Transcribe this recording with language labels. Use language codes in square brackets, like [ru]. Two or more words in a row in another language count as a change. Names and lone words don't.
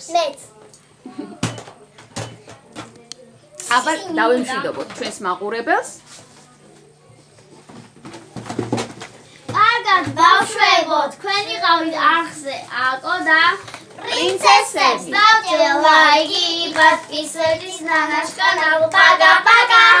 [ka] მეც. აბა დავემშვიდობოთ ჩვენს მაყურებელს. კარგად, ბავშვებო, თქვენი ყავით არხზე აკო და პრინცესებს. პრინცესები. [ru] Ставьте лайки, подписывайтесь на наш канал. Пока-пока!